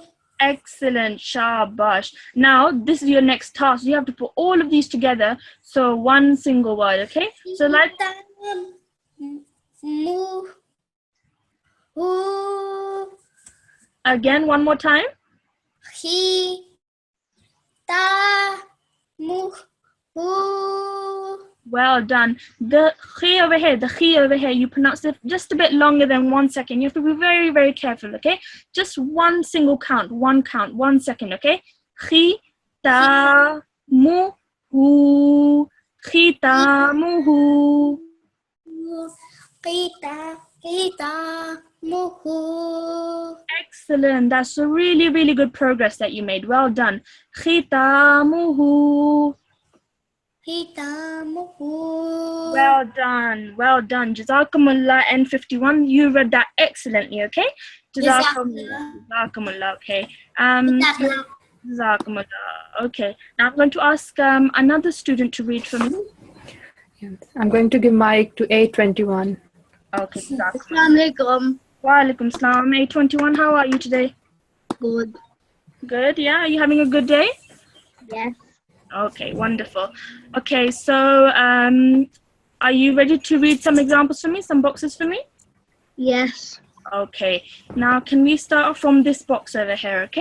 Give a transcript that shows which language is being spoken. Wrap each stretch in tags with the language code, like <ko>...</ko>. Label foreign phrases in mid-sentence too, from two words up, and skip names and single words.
<en>Excellent, shabash. Now, this is your next task. You have to put all of these together. So one single word, okay? So like,</en> <ar>Mu. Hu. Again, one more time. He. Ta. Mu. Hu.</ar> <en>Well done. The khi over here, you pronounce it just a bit longer than 1 second. You have to be very, very careful, okay? Just one single count, 1 second, okay?</en> <ar>Khi, ta, mu, hu. Khi, ta, mu, hu. Kita. Kita. Mu. Hu.</ar> <en>Excellent. That's a really, really good progress that you made. Well done. Khi,</en> <ar>ta, mu, hu. Kita. Mu. Hu.</ar> <en>Well done. Well done. Jazakumullah N51. You read that excellently, okay? Jazakumullah. Okay. Jazakumullah. Okay. Now I'm going to ask another student to read for me. I'm going to give mic to A21. Okay. Jazakumullah.</en> <ar>Assalamualaikum. Wa alaikum salam.</ar> <en>A21, how are you today? Good. Good, yeah? Are you having a good day? Yes. Okay, wonderful. Okay, so are you ready to read some examples for me, some boxes for me? Yes. Okay, now can we start off from this box over here, okay?</en>